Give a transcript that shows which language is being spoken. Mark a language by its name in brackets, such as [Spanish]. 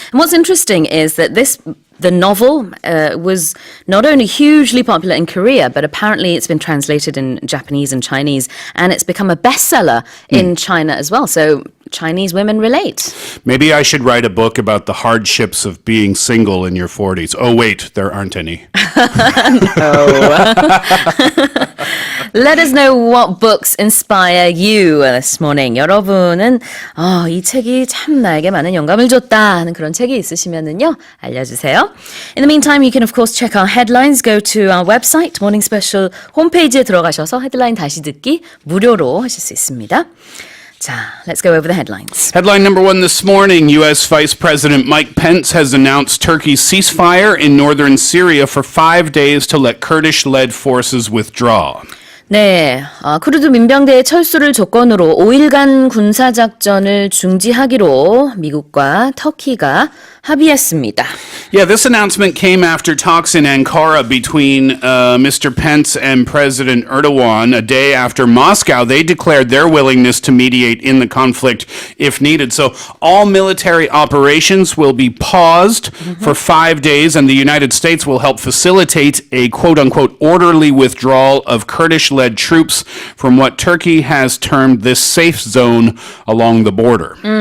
[English] And what's interesting is that the novel was not only hugely popular in Korea, but apparently it's been translated in Japanese and Chinese, and it's become a bestseller in China as well. So Chinese women relate. Maybe I should write a book about the hardships of being single in your 40s. Oh, wait, there aren't any. Let us know what books inspire you this morning. [Korean] 여러분은 이 책이 참 나에게 많은 영감을 줬다 하는 그런 책이 있으시면은요, 알려주세요. [English] In the meantime, you can of course check our headlines. Go to our website, Morning Special [Korean] 홈페이지에 들어가셔서 헤드라인 다시 듣기 무료로 하실 수 있습니다. [English] 자, let's go over the headlines. Headline number 1 this morning, U.S. Vice President Mike Pence has announced Turkey's ceasefire in northern Syria for 5 days to let Kurdish-led forces withdraw. [Korean] 네, 쿠르드 민병대의 철수를 조건으로 5일간 군사작전을 중지하기로 미국과 터키가 합의했습니다. [English] Yeah, this announcement came after talks in Ankara between Mr. Pence and President Erdogan. A day after Moscow, they declared their willingness to mediate in the conflict if needed. So all military operations will be paused for 5 days, and the United States will help facilitate a quote-unquote orderly withdrawal of Kurdish-led troops from what Turkey has termed this safe zone along the border.